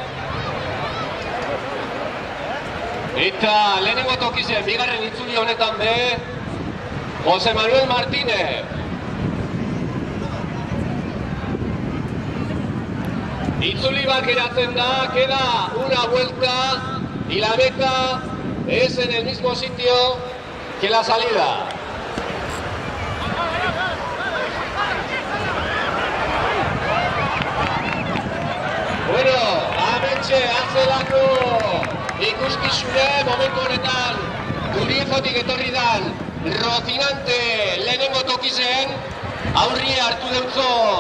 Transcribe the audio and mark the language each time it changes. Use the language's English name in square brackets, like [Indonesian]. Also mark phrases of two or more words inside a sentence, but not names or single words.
[Basque] Eta lehenengo tokizen bigarren itzuli honetan be, Jose Manuel Martínez. Itzuli bat geratzen da, [Spanish] queda una vuelta y la meta es en el mismo sitio que la salida. [Basque] Bueno, ametxe atzelako ikuskizune momentu honetan Guriezotik etorri dan Rocinante lehenengo tokizen aurrie hartu deutzo